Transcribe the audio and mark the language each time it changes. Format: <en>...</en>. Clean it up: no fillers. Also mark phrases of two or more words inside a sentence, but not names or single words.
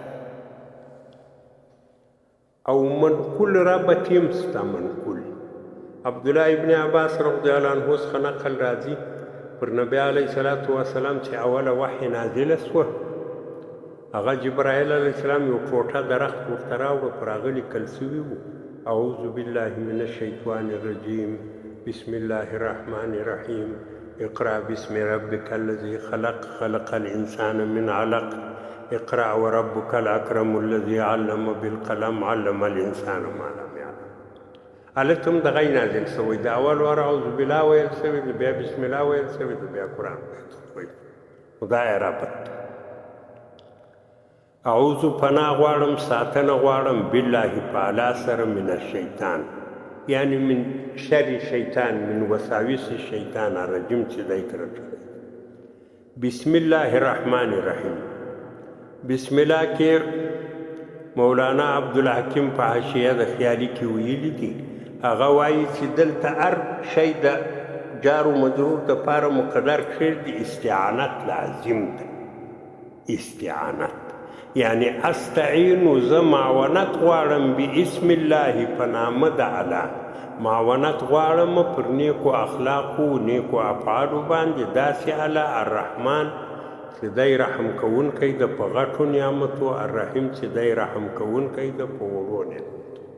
<ps>او منقول ربط یم ستا منقول عبدالله ابن عباس</ps> <ar>رضی الله عنه</ar> <ps>څخه نقل راځي پر نبی</ps> <ar>علیه الصلاة والسلام</ar> <ps>چې اوله وحی نازله سوه هغه جبرائیل</ps> <ar>علیه السلام</ar> <ps>یو ټوټه درخت ورته راوړه پر هغه لیکل سوي وو</ps> <ar>اعوذ بالله من الشیطان الرجیم بسم الله الرحمن الرحیم اقرأ باسم ربك الذي خلق الإنسان من علق اقرأ وربك الأكرم الذي علم بالقلم علم الإنسان ما لم يعلم</ar> <ps>هلته هم دغه نازل شوی د اول وار</ps> <ar>اعوذ بالله</ar> <ps>ویل شوی د بیا</ps> <ar>بسم الله</ar> <ps>ویل شوی د بیا قرآن ویل خدای رابط اعوذ پناه غواړم ساتنه غواړم بالله په الله سره</ps> <ar>من الشیطان</ar> <ps>یعنی</ps> <ar>من شر شیطان من وساوس شیطان الرجیم</ar> <ps>چې دی کرته بسم</ps> <ar>الله الرحمن الرحیم بسم الله</ar> <ps>کې مولانا عبدالحکیم په حاشیه د خیالي کې ویلي دي هغه وایي چې دلته هر شی د جار و مجرور دپاره مقدر کړی د استعانت لازم ده استعانت یعنی استعین زه معاونت غواړم</ps> <ar>باسم الله</ar> <ps>په نامه د الله معاونت غواړم پر نیکو اخلاقو نیکو افعالو باندې داسې الله الرحمن چې دی رحم کوونکی د په غټو نعمتو الرحیم چې دی رحم کوونکی د په وړو نعمتو</ps>